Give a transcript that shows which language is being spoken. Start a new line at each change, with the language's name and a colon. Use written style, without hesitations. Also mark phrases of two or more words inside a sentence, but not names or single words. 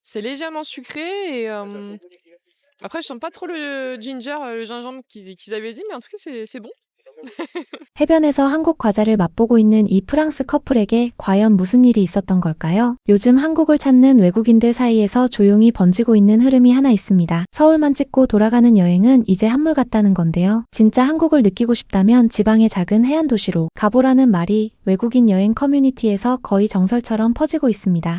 French: C'est légèrement sucré et après je sens pas trop le ginger, le gingembre qu'ils avaient dit, mais en tout cas c'est bon.
Korean: 해변에서 한국 과자를 맛보고 있는 이 프랑스 커플에게 과연 무슨 일이 있었던 걸까요? 요즘 한국을 찾는 외국인들 사이에서 조용히 번지고 있는 흐름이 하나 있습니다. 서울만 찍고 돌아가는 여행은 이제 한물 같다는 건데요. 진짜 한국을 느끼고 싶다면 지방의 작은 해안 도시로 가보라는 말이 외국인 여행 커뮤니티에서 거의 정설처럼 퍼지고 있습니다.